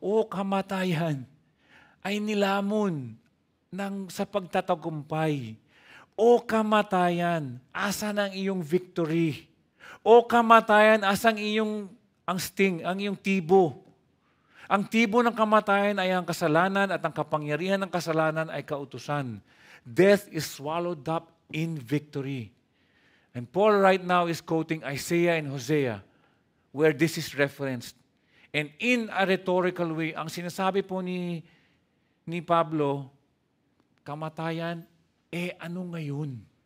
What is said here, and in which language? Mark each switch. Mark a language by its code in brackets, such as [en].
[tl] O kamatayan ay nilamon sa pagtatagumpay. O kamatayan, asan ang iyong victory? O kamatayan, asan ang sting, ang iyong tibo? Ang tibo ng kamatayan ay ang kasalanan at ang kapangyarihan ng kasalanan ay kautusan. [en] Death is swallowed up in victory. And Paul right now is quoting Isaiah and Hosea, where this is referenced. And in a rhetorical way, [tl] ang sinasabi po ni Pablo, kamatayan, ano ngayon?